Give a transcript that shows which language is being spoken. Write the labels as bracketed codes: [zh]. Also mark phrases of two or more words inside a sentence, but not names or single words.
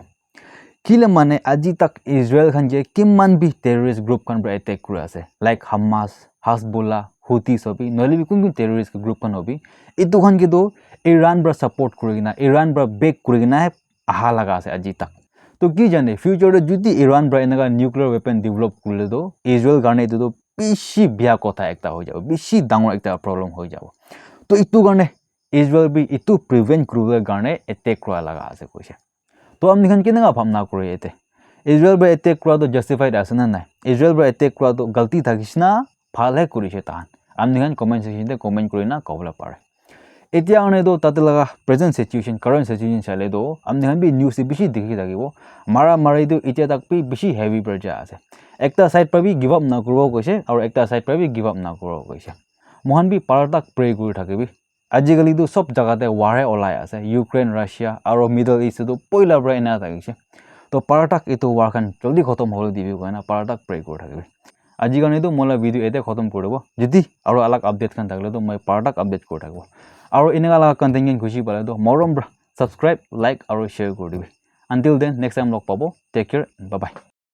[nag] Kile mane aji tak Israel khan je kiman bi [en] terrorist group [nag] kan bra attack kura ase like Hamas, Hezbollah, Houthi sobi noile bi kun [en] terrorist group [nag] kan hobi itu khan ke do Iran bra support kurigina Iran bra back kurigina aha laga ase aji tak. To ki jane future de judi Iran bra enaga [en] nuclear weapon [nag] develop kurle do Israel garne itu do bishi biya kotha ekta hoi jabo bishi dangor ekta problem hoi jabo. To itu garne Israel bi itu prevent kurule garne attack kura laga ase koise to amni khan kinanga bhamna kore ete Israel ba attack kura to justified ase na nai Israel ba attack kura to galti thakisna bhal he kurise tahan amni khan [en] comment section [nag] te comment kurina kobla pare etia ane do tate laga [en] present situation current situation [nag] chale do amni khan bi news bishi dikhi thakibo mara mari do etia tak bi bishi heavy perja ase ekta side pa bi [en] give up [nag] na kurbo koise aru ekta side pa bi [en] give up [nag] na kurbo koise mohan bi paratak pray kuri thakibi আজিকালি তো সব জায়গাতে ওয়ারে ওলাই আছে ইউক্রেন রাশিয়া আর মিডল ইস্ট তো পয়লা ব্রা এনা থাকিছে তো পারাটাক এতো ওয়ার খান জলদি খতম হলে দিবি কয়না পারাটাক প্রে করে থাকবে আজি কারণে তো মোলা ভিডিও এতে খতম করে দেব যদি আর আলাগ আপডেট খান থাকলে তো মই পারাটাক আপডেট করে থাকবো আর এনেকা লাগা কন্টেন্ট খুশি পালে তো মরম ব্রা [en] subscribe like [nag] আর শেয়ার করে দিবি [en] until then next time [nag] লগ পাবো [en] take care bye bye